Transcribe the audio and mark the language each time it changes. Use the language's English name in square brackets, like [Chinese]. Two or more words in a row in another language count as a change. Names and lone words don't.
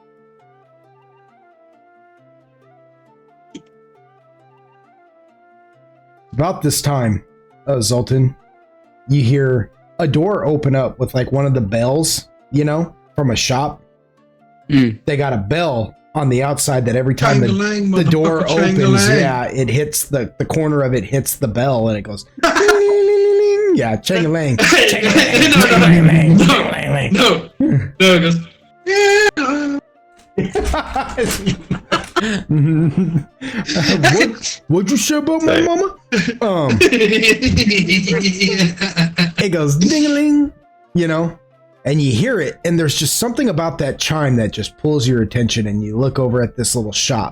[English] About this time, Zoltan, you hear a door open up with like one of the bells, from a shop. They got a bell on the outside that every time the door opens, it hits the corner of it hits the bell and it goes, yeah, chang-a-lang, chang-a-lang, chang-a-lang. No, it goes, What'd you say about my mama? It goes ding-a-ling, and you hear it, and there's just something about that chime that just pulls your attention, and you look over at this little shop.